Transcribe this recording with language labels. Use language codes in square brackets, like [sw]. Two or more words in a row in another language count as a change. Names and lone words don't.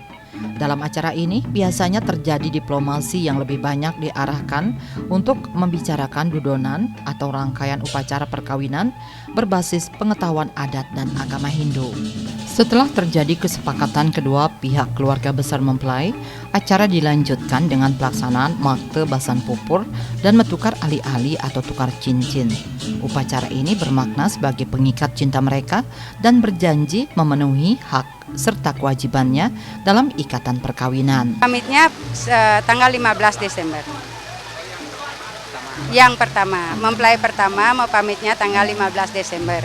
[id] Dalam acara ini biasanya terjadi diplomasi yang lebih banyak diarahkan untuk membicarakan dudonan atau rangkaian upacara perkawinan berbasis pengetahuan adat dan agama Hindu. Setelah terjadi kesepakatan kedua pihak keluarga besar mempelai, acara dilanjutkan dengan pelaksanaan [ban] makte basan pupur [id] dan [ban] metukar ali-ali [id] atau tukar cincin. Upacara ini bermakna sebagai pengikat cinta mereka dan berjanji memenuhi hak serta kewajibannya dalam ikatan perkawinan. Pamitnya tanggal 15 Desember. Yang pertama, mempelai pertama mau pamitnya tanggal 15 Desember.